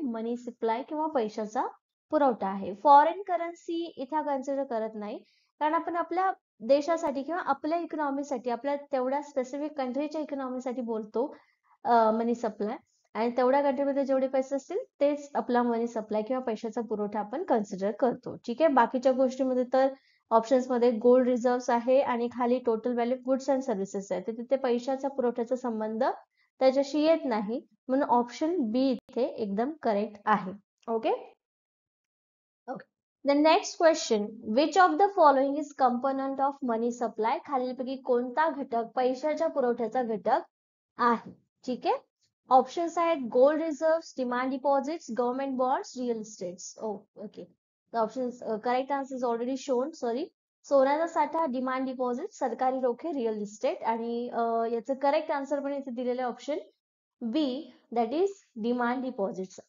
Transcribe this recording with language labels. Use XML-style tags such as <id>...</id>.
<mr>मनी supply किंवा पैशाचा पुरवठा आहे. फॉरेन करन्सी इथे कन्सिडर करत नाही, कारण आपण आपल्या देशासाठी किंवा आपल्या इकॉनॉमीसाठी, आपल्या तेवढ्या स्पेसिफिक कंट्रीच्या इकॉनॉमीसाठी बोलतो मनी सप्लाय, आणि तेवढ्या कंट्रीमध्ये जेवढे पैसे असतील तेच आपला मनी सप्लाय किंवा पैशाचा पुरवठा आपण कन्सिडर करतो. ठीक आहे. बाकीच्या गोष्टीमध्ये तर ऑप्शन्स मध्ये गोल्ड रिझर्व्ह आहे आणि खाली total value goods and services आहे, तर तिथे पैशाचा पुरवठ्याचा संबंध त्याच्याशी येत नाही, म्हणून ऑप्शन बी इथे एकदम करेक्ट आहे. Okay. Okay.</mr> <en>The next question, which of the following is component of money supply?</en> <mr>खालीलपैकी कोणता घटक पैशाच्या पुरवठ्याचा घटक आहे? ठीक आहे.</mr> <en>Options आहेत gold reserve, demand deposits, government bonds, real estates. Okay, the options correct answer is already shown.</en> <mr>Sorry, सोन्याचा साठा, डिमांड डिपॉझिट, सरकारी रोखे, रिअल इस्टेट, आणि याचं करेक्ट आन्सर पण इथे दिलेलं आहे option B,</mr> <en>That is demand deposits.</en>